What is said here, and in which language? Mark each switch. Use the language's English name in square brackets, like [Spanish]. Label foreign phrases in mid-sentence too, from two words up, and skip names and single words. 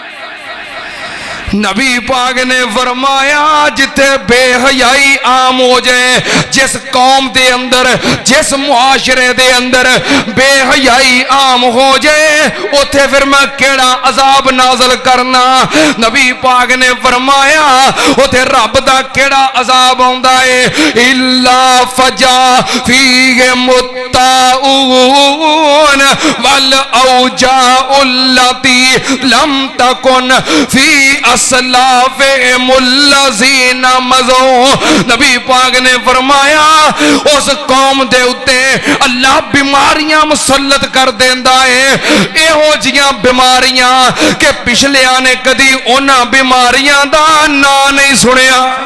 [Punjabi] ਨਬੀ ਪਾਕ ਨੇ ਫ਼ਰਮਾਇਆ ਜਿੱਥੇ ਬੇਹਯਾਈ ਆਮ ਹੋ ਜਾਏ, ਜਿਸ ਕੌਮ ਕੇ ਅੰਦਰ, ਜਿਸ ਮੁਆਸ਼ਰੇ ਕੇ ਅੰਦਰ ਬੇਹਯਾਈ ਆਮ ਹੋ ਜਾਏ, ਉੱਥੇ ਫਿਰ ਮੈਂ ਕਿਹੜਾ ਅਜ਼ਾਬ ਨਾਜ਼ਲ ਕਰਨਾ। ਨਬੀ ਪਾਕ ਨੇ ਫ਼ਰਮਾਇਆ ਉੱਥੇ ਰੱਬ ਦਾ ਕਿਹੜਾ ਅਜ਼ਾਬ ਆਉਂਦਾ ਹੈ, [Arabic] إلا فشا فيهم الطاعون والأوجاع التي لم تكن في أسلافهم الذين مضوا. [Punjabi] ਨਬੀ ਪਾਕ ਨੇ ਫ਼ਰਮਾਇਆ ਉਸ ਕੌਮ ਦੇ ਉੱਤੇ ਅੱਲਾਹ ਬੀਮਾਰੀਆਂ ਮੁਸੱਲਤ ਕਰ ਦੇਂਦਾ ਹੈ, ਇਹੋ ਜਿਹੀਆਂ ਬੀਮਾਰੀਆਂ ਕਿ ਪਿਛਲਿਆਂ ਨੇ ਕਦੀ ਉਨ੍ਹਾਂ ਬੀਮਾਰੀਆਂ ਦਾ ਨਾਂ ਨਹੀਂ ਸੁਣਿਆ।